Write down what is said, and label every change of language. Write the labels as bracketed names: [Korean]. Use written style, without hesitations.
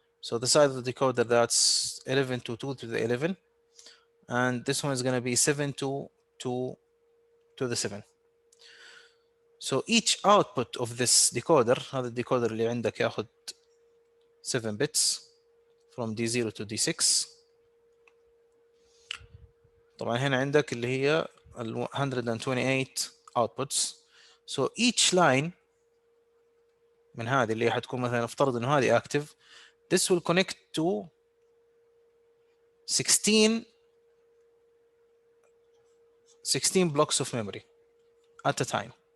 [English] So the size of the decoder, that's 11 to 2 to the 11, and this one is going to be 7 to 2 to the 7. So each output of this decoder, [Arabic] هذا الديكودر اللي عندك ياخذ [English] 7 bits from D0 to D6. [Arabic] طبعا هنا عندك اللي هي 128 outputs. [English] So each line [Arabic] من هذه اللي حتكون مثلا نفترض انه هذه [English] active, this will connect to 16 blocks of memory at a time.